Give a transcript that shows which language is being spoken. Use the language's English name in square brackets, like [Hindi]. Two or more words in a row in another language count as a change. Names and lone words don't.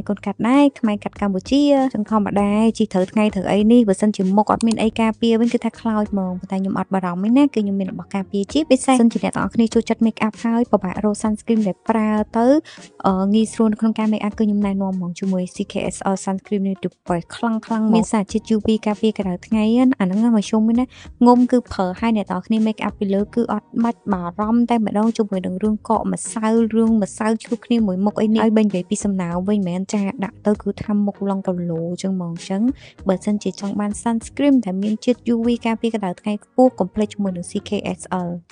[Khmer] កូនកាត់ដែរខ្មែរកាត់កម្ពុជាចឹងធម្មតាជីត្រូវថ្ងៃត្រូវអីនេះបើសិនជាមុខអត់មានអីការពារវិញគឺថាខ្លោចហ្មងប៉ុន្តែខ្ញុំអត់បារម្ភទេណាគឺខ្ញុំមានរបស់ការពារជា ពិសេសសិនជាអ្នកទាំងអស់គ្នាចូលចិត្ត [English] make up [Khmer] ហើយពិបាករក sunscreen ដែលប្រើទៅងាយស្រួលក្នុងការ [English] make up [Khmer] គឺខ្ញុំណែនាំហ្មងជាមួយ CKSL sunscreen នេះទៅបើខ្លាំងមានសារជាតិ UV ការពារក្តៅថ្ងៃអាហ្នឹងមកជុំវិញណាងុំគឺប្រើឲ្យអ្នកទាំងគ្នា [English] make up [Khmer] ពីលើគឺអត់បាច់បារម្ភតែម្ដងជាមួយនឹងរឿងកកម្សៅរឿងម្សៅជួបគ្នាមួយមុខអីនេះឲ្យបែងនិយាយពីសំណើវិញមិនមែនចាដាក់ទៅគឺថាមុខឡងកឡូចឹងហ្មងចឹងបើសិនជាចង់បាន sunscreen ដែលមានជាតិ UV ការពារក្តៅថ្ងៃខ្ពស់ complete ជាមួយនឹង CKSL